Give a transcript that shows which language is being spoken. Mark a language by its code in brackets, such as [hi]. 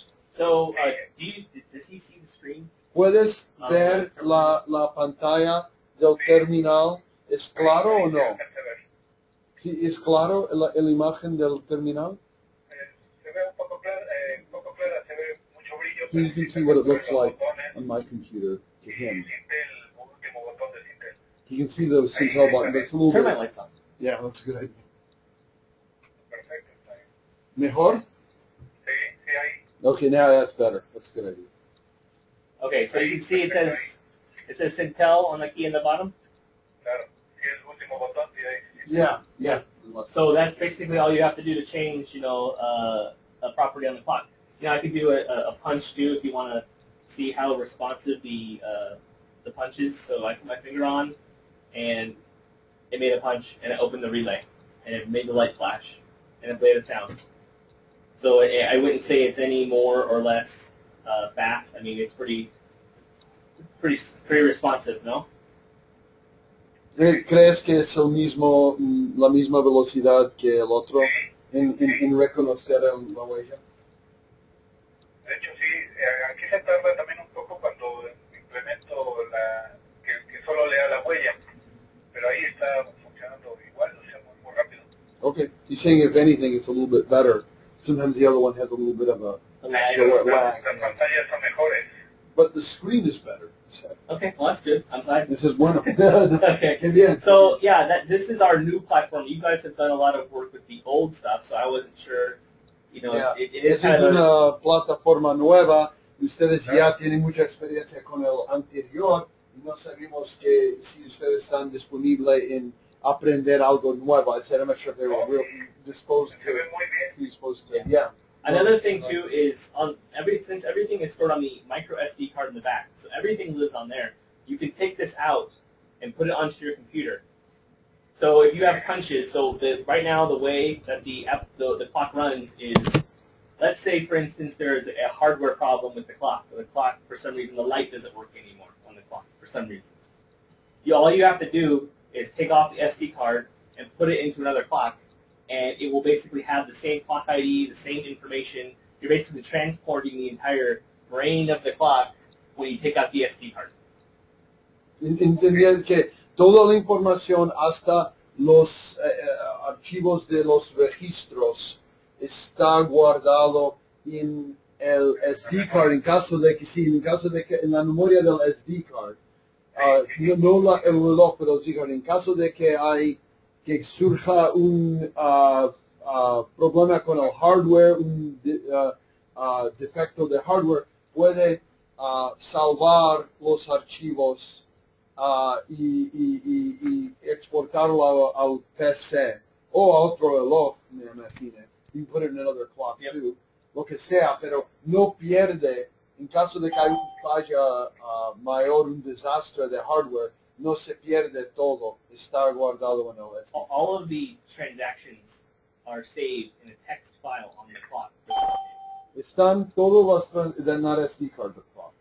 [en] So does he see the screen? [es] ¿Puedes ver la pantalla del terminal? ¿Es claro o no? ¿Sí, es claro la imagen del terminal? Se ve un poco clara, se ve mucho brillo. [en] You can see what it looks like on my computer to him. [es] Siente el último botón de Synel. [en] You can see the Synel button, but it's a little Turn my bit... lights on. Yeah, that's a good idea. [es] Perfecto, está bien. ¿Mejor? Sí, ahí. [en] Okay, now that's better. That's a good idea. Okay, so you can see it says Synel on the key in the bottom. [es] Claro, sí, el último botón, sí, ahí. [en] Yeah. So that's basically all you have to do to change, a property on the clock. Now I could do a punch too if you want to see how responsive the punch is. So I put my finger on, and it made a punch, and it opened the relay, and it made the light flash, and it played a sound. So I wouldn't say it's any more or less fast. I mean, it's pretty responsive, no? [es] ¿Crees que es la misma velocidad que el otro en reconocer la huella? De hecho, sí, aquí se tarda también un poco cuando implemento que solo lea la huella, pero ahí está funcionando igual, o sea, muy rápido. [en] Okay. He's saying if anything, it's a little bit better. Sometimes the other one has a little bit of a lag. lag. [es] Las pantallas son mejores. [en] But the screen is better. Okay, well that's good. I'm glad. This is [es] bueno. [en] Okay. [es] Qué bien. [en] So yeah, this is our new platform. You guys have done a lot of work with the old stuff, so I wasn't sure. Yeah. It is [es] Esta es [en] kind of [es] una plataforma nueva y ustedes ya tienen mucha experiencia con el anterior y no sabemos que si ustedes están disponibles en aprender algo nuevo. [en] I said I'm not sure if they were really disposed [es] Se ve muy bien. [en] Yeah. Another thing too is since everything is stored on the micro SD card in the back, so everything lives on there. You can take this out and put it onto your computer. So if you have punches, right now the way that the clock runs is, let's say for instance there's a hardware problem with the clock. The clock, for some reason, the light doesn't work anymore on the clock for some reason. All you have to do is take off the SD card and put it into another clock, and it will basically have the same clock ID, the same information. You're basically transporting the entire brain of the clock when you take out the SD card. [es] Entendían que toda la información, hasta los archivos de los registros, está guardado en el SD card en caso de que en la memoria del SD card, no el reloj, pero el SD card, en caso de que surja un problema con el hardware, un defecto de hardware, puede salvar los archivos y exportarlo al PC o a otro reloj, me imagino. [en] You can put it in another clock too, [es] lo que sea, pero no pierde en caso de que haya mayor un desastre de hardware, no se pierde todo, está guardado en el SD. [en] All of the transactions are saved in a text file on the clock. [es] Están todas las de [en] not SD card the clock.